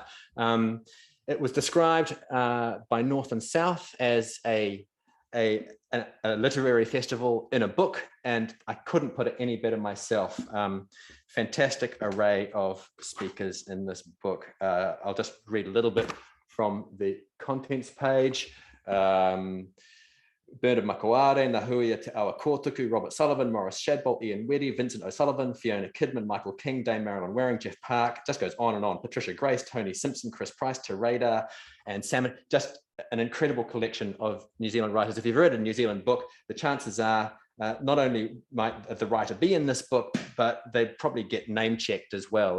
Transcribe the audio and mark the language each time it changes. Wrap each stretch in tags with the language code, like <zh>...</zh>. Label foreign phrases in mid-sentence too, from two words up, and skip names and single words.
<en>It was described by North and South as a literary festival in a book, and I couldn't put it any better myself. Fantastic array of speakers in this book. I'll just read a little bit from the contents page. Bernard Makoare, Nahuia Te Awa Kōtuku, Robert Sullivan, Morris Shadbolt, Ian Weddy, Vincent O'Sullivan, Fiona Kidman, Michael King, Dame Marilyn Waring, Jeff Park, just goes on and on. Patricia Grace, Tony Simpson, Chris Price, Terada, and Salmon. Just an incredible collection of New Zealand writers. If you've read a New Zealand book, the chances are not only might the writer be in this book, but they probably get name checked as well.</en>